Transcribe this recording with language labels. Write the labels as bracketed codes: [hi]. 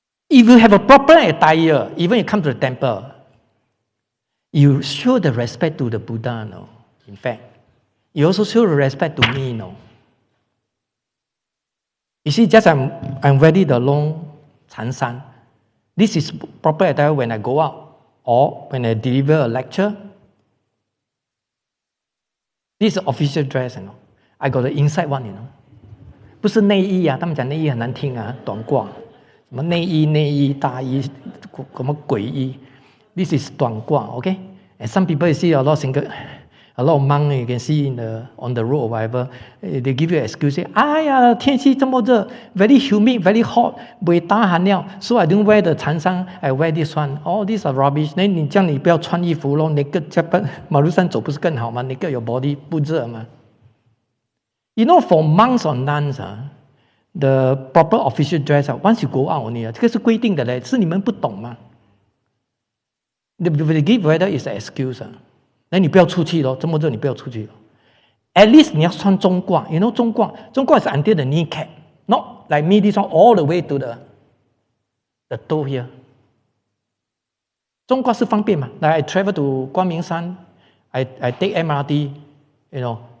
[en] If you have a proper attire, even you come to the temple, you show the respect to the Buddha, In fact, you also show the respect to me, You see, just I'm ready the long San. This is proper attire when I go out or when I deliver a lecture. This is official dress, I got the inside one, [zh] 不是内衣他们讲内衣很难听短褂，什么内衣大衣，什么鬼衣。 [en] This is 短褂, okay? And some people you see a lot of monks you can see on the road or whatever, they give you an excuse, say, [zh] 天气这么热 [en] very humid, very hot, [zh] 不会tahan了 [en] so I don't wear the 长衫 I wear this one. All these are rubbish. [zh] 那你这样你不要穿衣服咯 naked 在马路上走不是更好吗 [en] naked your body [zh] 不热吗 [en] for monks or nuns, the proper official dress, once you go out only, [zh] 这个是规定的嘞，是你们不懂吗 [en] They give whether it's an excuse. [zh] 那你不要出去咯，这么热你不要出去咯。 [en] At least [zh] 你要穿中褂 [en] 中褂 is until the kneecap, not like me this one all the way to the toe here. [zh] 中国是方便嘛 [en] ？Like I travel to 光明山 I take MRT, you know.